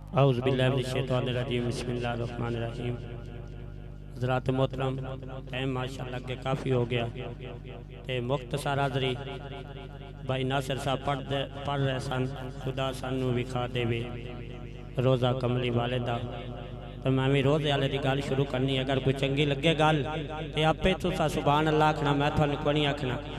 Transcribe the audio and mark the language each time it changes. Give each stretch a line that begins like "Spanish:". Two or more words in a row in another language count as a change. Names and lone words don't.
Arabic: أعوذ بالله من الشيطان الرجيم بسم الله الرحمن الرحيم.
Punjabi: ਹਜ਼ਰਾਤ ਮੋਹਤਰਮ, ਟਾਈਮ ਮਾਸ਼ਾਅੱਲਾਹ ਕੇ ਕਾਫ਼ੀ ਹੋ ਗਿਆ ਤੇ ਮੁਖ਼ਤਸਰ ਹਾਜ਼ਰੀ ਭਾਈ ਨਾਸਿਰ ਸਾਹਬ ਪੜ੍ਹ ਰਹੇ ਸਨ। ਖ਼ੁਦਾ ਸਾਨੂੰ ਵਿਖਾ ਦੇਵੇ ਰੋਜ਼ਾ ਕਮਲੀ ਵਾਲੇ ਦਾ। ਤੋ ਮੈਂ ਭੀ ਰੋਜ਼ੇ ਵਾਲੇ ਕੀ ਗੱਲ ਸ਼ੁਰੂ ਕਰਨੀ। ਅਗਰ ਕੋਈ ਚੰਗੀ ਲੱਗੇ ਗੱਲ ਤੋ ਆਪੇ ਤੁਸਾਂ
Arabic: سبحان الله
Punjabi: ਆਖਣਾ, ਮੈਂ ਥਾਨੂੰ ਕੋਈ ਨਹੀਂ ਆਖਣਾ।